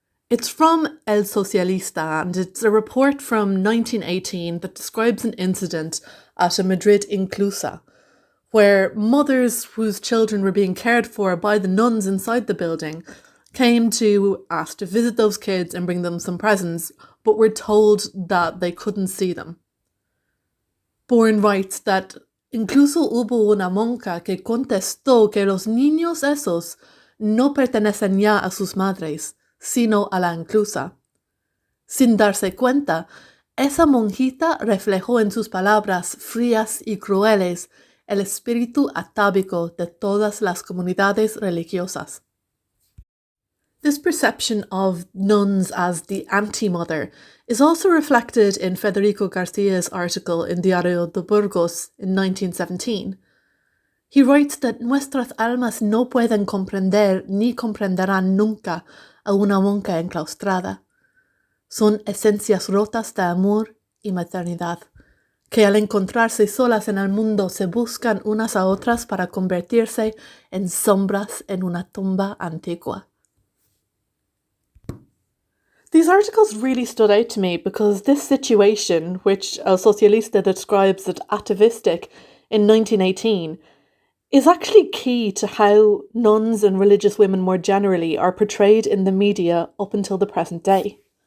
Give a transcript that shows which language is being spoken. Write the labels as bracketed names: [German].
[English] It's from El Socialista, and it's a report from 1918 that describes an incident at a Madrid Inclusa, where mothers whose children were being cared for by the nuns inside the building came to ask to visit those kids and bring them some presents, but were told that they couldn't see them. Bourne writes that [Spanish] incluso hubo una monja que contestó que los niños esos no pertenecen ya a sus madres, sino a la inclusa. Sin darse cuenta, esa monjita reflejó en sus palabras frías y crueles el espíritu atávico de todas las comunidades religiosas. [English] This perception of nuns as the anti-mother is also reflected in Federico Garcia's article in Diario de Burgos in 1917. He writes that [Spanish] nuestras almas no pueden comprender ni comprenderán nunca a una monja enclaustrada. Son esencias rotas de amor y maternidad, que al encontrarse solas en el mundo se buscan unas a otras para convertirse en sombras en una tumba antigua. [English] These articles really stood out to me because this situation, which El Socialista describes as atavistic in 1918, is actually key to how nuns and religious women more generally are portrayed in the media up until the present day.